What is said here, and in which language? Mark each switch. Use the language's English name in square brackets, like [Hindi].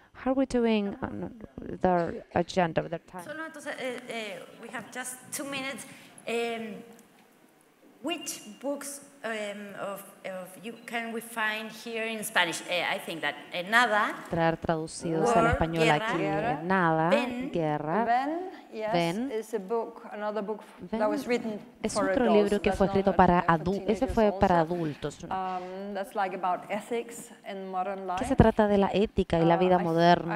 [English] How are we doing on the agenda of the time? Solo entonces, we have just 2 minutes. Which books of you can we find here in Spanish? I think that Nada. [Spanish] Traer traducidos al español aquí. Nada, Guerra. [English] Ben is a book, another book that was written [Spanish] es otro libro que fue escrito para adultos. Ese fue para adultos. [English] That's like about ethics and modern life. [Spanish] Que se trata de la ética y la vida moderna.